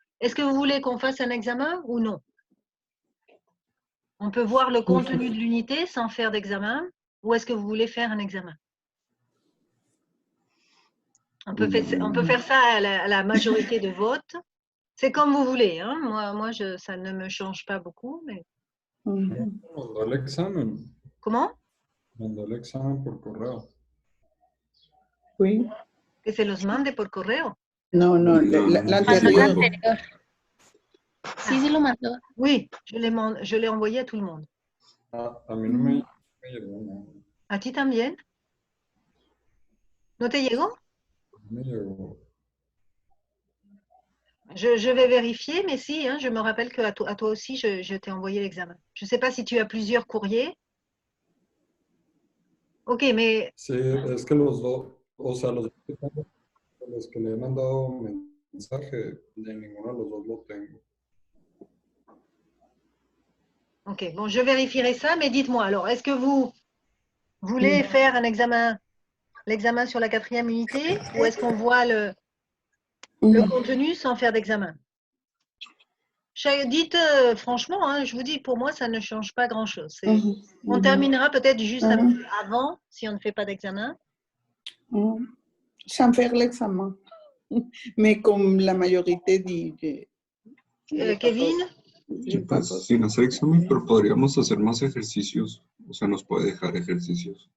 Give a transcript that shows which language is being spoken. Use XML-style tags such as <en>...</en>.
<fr>Est-ce que vous voulez qu'on fasse un examen ou non? On peut voir le contenu de l'unité sans faire d'examen, ou est-ce que vous voulez faire un examen? On peut faire ça à la majorité de votes. C'est comme vous voulez. Hein. Moi ça ne me change pas beaucoup. Mais...</fr> <es>Mandó el examen.</es> <fr>Comment?</fr> <es>Mandó el examen por correo.</es> <fr>Oui.</fr> <es>Que se los mande por correo. No, no, l'anterior. Sí, se lo mandó.</es> <fr>Oui, je l'ai envoyé à tout le monde.</fr> <es>Ah, a mí no me llegó, no. ¿A ti también? ¿No te llegó? Me llegó.</es> <fr>Je vais vérifier, mais si, hein, je me rappelle qu'à toi aussi, je t'ai envoyé l'examen. Je ne sais pas si tu as plusieurs courriers. Ok, mais...</fr> <es>Sí, es que los dos, o sea, los que le he mandado mensaje, de ninguno de los dos lo tengo.</es> <fr>Ok, bon, je vérifierai ça, mais dites-moi, alors, est-ce que vous voulez faire un examen, l'examen sur la 4e unité, ou est-ce qu'on voit le contenu sans faire d'examen? Dites franchement, hein, je vous dis, pour moi, ça ne change pas grand-chose. On terminera peut-être juste un peu avant, si on ne fait pas d'examen. Sans faire l'examen. Mais comme la majorité dit... Kevin?</fr> <es>Sí, pues, sin hacer examen, pero podríamos hacer más ejercicios. O sea, nos puede dejar ejercicios.</es>